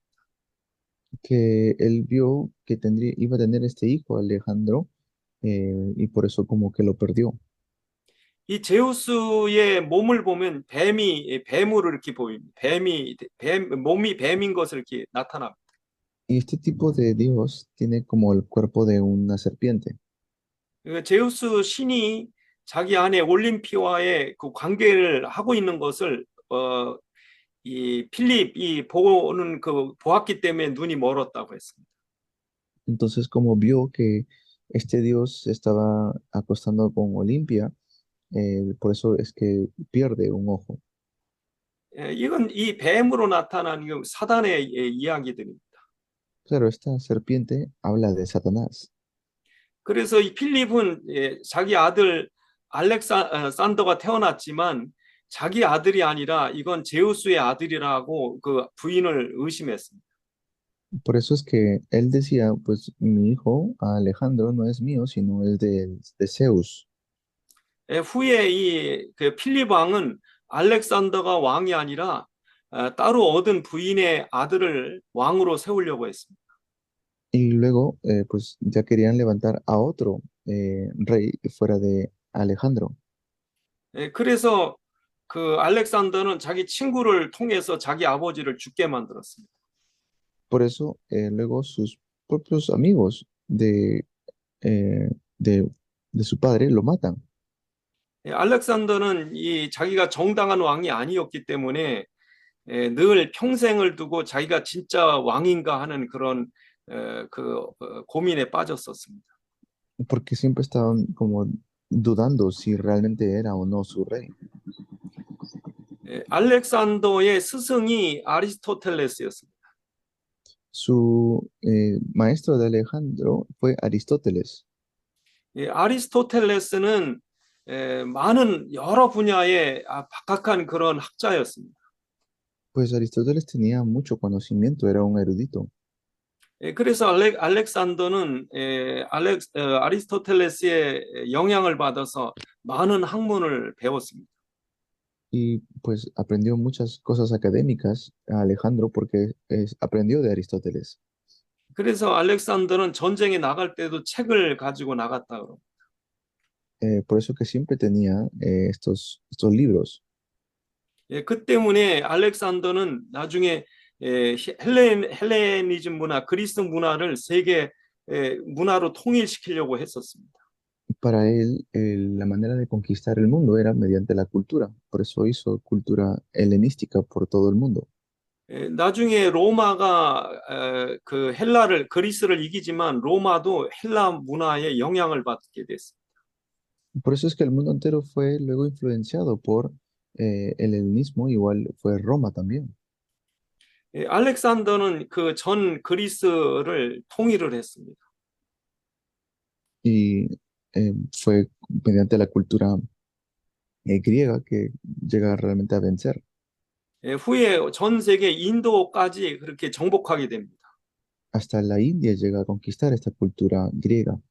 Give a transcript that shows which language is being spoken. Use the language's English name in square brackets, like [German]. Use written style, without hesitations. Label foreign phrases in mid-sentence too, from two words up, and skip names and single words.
[Spanish] Que él vio que iba a tener este hijo, Alejandro, y por eso como que lo perdió. [Korean] 이 제우스의 몸을 보면 뱀으로 이렇게 보입니다. 몸이 뱀인 것을 이렇게 나타납니다. [Spanish] Y este tipo de Dios tiene como el cuerpo de una serpiente. [Korean] 제우스 신이 자기 아내 올림피아와의 그 관계를 하고 있는 것을 이 필립이 보았기 때문에 눈이 멀었다고 했습니다. [Spanish] Entonces, como vio que este Dios se estaba acostando con Olimpia, por eso es que pierde un ojo. [Korean] 이건 이 뱀으로 나타난 사단의 이야기들입니다. [Spanish] Claro, esta serpiente habla de Satanás. [Korean] 그래서 이 필립은 자기 아들 알렉산더가 태어났지만 자기 아들이 아니라 이건 제우스의 아들이라고 그 부인을 의심했습니다. [Spanish] Por eso es que él decía, pues mi hijo Alejandro no es mío, sino es de Zeus. [Korean] 후에 그 필립 왕은 알렉산더가 왕이 아니라 따로 얻은 부인의 아들을 왕으로 세우려고 했습니다. [Spanish] Y luego, pues ya querían levantar a otro rey fuera de Alejandro. [Korean] 그래서 그 알렉산더는 자기 친구를 통해서 자기 아버지를 죽게 만들었습니다. [Spanish] Por eso, luego sus propios amigos eh, de, de su padre lo matan. [Korean] 알렉산더는 자기가 정당한 왕이 아니었기 때문에 늘 평생을 두고 자기가 진짜 왕인가 하는 그런 고민에 빠졌었습니다. [Spanish] porque siempre estaban como dudando si realmente era o no su rey. [Korean] 알렉산더의 스승이 아리스토텔레스였습니다. [Spanish] Su maestro de Alejandro fue Aristóteles. [Korean] 아리스토텔레스는 많은 여러 분야의 박학한 그런 학자였습니다. [Spanish] Pues Aristóteles tenía mucho conocimiento, era un erudito. [Korean] 그래서 알렉산더는 아리스토텔레스의 영향을 받아서 많은 학문을 배웠습니다. [Spanish] Y pues aprendió muchas cosas académicas a Alejandro porque aprendió de Aristóteles. [Korean] 그래서 알렉산더는 전쟁에 나갈 때도 책을 가지고 나갔다 그럽니다. [Spanish] Por eso que siempre tenía estos libros. [Korean] 그 때문에 알렉산더는 나중에 헬레니즘 문화, 그리스 문화를 세계 문화로 통일시키려고 했었습니다. [Spanish] Para él, la manera de conquistar el mundo era mediante la cultura. Por eso hizo cultura helenística por todo el mundo. [Korean] 나중에 로마가 그리스를 이기지만 로마도 헬라 문화의 영향을 받게 됐습니다. [Spanish] Por eso es que el mundo entero fue luego influenciado por el helenismo, igual fue Roma también. [Korean] 알렉산더는 그 전 그리스를 통일을 했습니다. [Spanish] Y fue mediante la cultura griega que llega realmente a vencer. [Korean] 후에 전 세계 인도까지 그렇게 정복하게 됩니다. [Spanish] Hasta la India llega a conquistar esta cultura griega.